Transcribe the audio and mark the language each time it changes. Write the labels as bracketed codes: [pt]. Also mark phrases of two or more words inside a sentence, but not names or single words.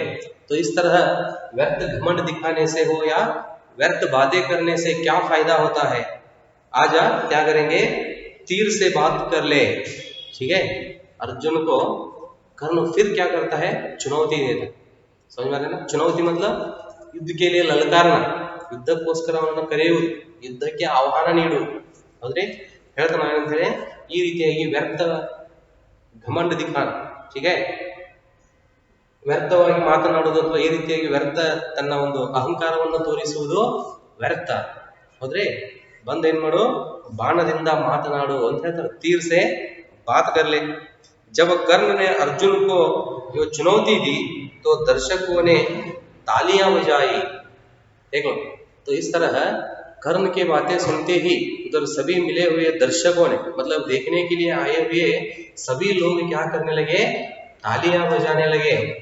[hi] तो इस तरह व्यर्थ घमंड दिखाने से हो या व्यर्थ बातें करने से क्या फायदा होता है, आजा क्या करेंगे, तीर से बात कर ले। ठीक है, अर्जुन को कर्ण फिर क्या करता है, चुनौती देता है। समझ में आ रहा है ना, चुनौती मतलब युद्ध के लिए ललकारना, [kn] ಯುದ್ಧಕ್ಕೋಸ್ಕರ ಅವನನ್ನು ಕರೆಯುವುದು, ಯುದ್ಧಕ್ಕೆ ಆಹ್ವಾನ ನೀಡುವುದು. ಹೌದ್ರಿ, ಹೇಳ್ತಾನೆ ಏನಂದ್ರೆ ಈ ರೀತಿಯಾಗಿ [hi] व्यर्थ घमंड दिखाना, [kn] ಹೀಗೆ ವ್ಯರ್ಥವಾಗಿ ಮಾತನಾಡುವುದು ಅಥವಾ ಈ ರೀತಿಯಾಗಿ ವ್ಯರ್ಥ ತನ್ನ ಒಂದು ಅಹಂಕಾರವನ್ನು ತೋರಿಸುವುದು ವ್ಯರ್ಥ. ಹೌದ್ರಿ, ಬಂದ್ ಏನ್ ಮಾಡು, ಬಾಣದಿಂದ ಮಾತನಾಡು ಅಂತ ಹೇಳ್ತಾರೆ, [hi] तीर से बात कर ले। जब कर्ण ने अर्जुन को जो चुनौती दी तो दर्शकों ने तालियां बजाई। देखो, तो इस तरह कर्ण की बातें सुनते ही उधर सभी मिले हुए दर्शकों ने, मतलब देखने के लिए आए हुए सभी लोग क्या करने लगे, तालियां बजाने लगे।